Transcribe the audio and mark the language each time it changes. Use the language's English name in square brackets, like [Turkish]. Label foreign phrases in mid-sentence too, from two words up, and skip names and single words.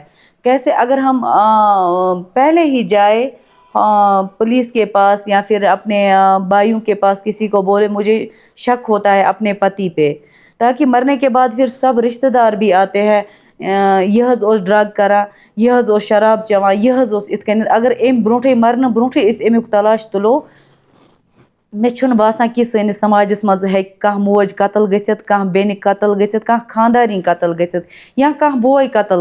[Urdu] کیسے اگر ہم پہلے ہی جائے پولیس کے پاس یا پھر اپنے بھائیوں کے پاس کسی کو بولے مجھے شک ہوتا ہے اپنے پتی پہ تاکہ مرنے کے بعد پھر سب رشتہ دار بھی آتے ہیں [Kashmiri] یہ حظ اوس ڈرگ کران یہ حظ اوس شراب چٮ۪وان یہ حظ اوس اِتھ کٔنٮ۪تھ اگر امہِ برونٛٹھٕے مرنہٕ برونٛٹھٕے أسۍ امیُک تلاش تُلو مےٚ چھُنہٕ باسان کہِ سٲنِس سماجس منٛز ہیٚکہِ کانٛہہ موج قتل گٔژھِتھ کانٛہہ بیٚنہِ قتل گٔژھِتھ کانٛہہ خاندارِنۍ قتل گٔژھِتھ یا کانٛہہ بوے قتل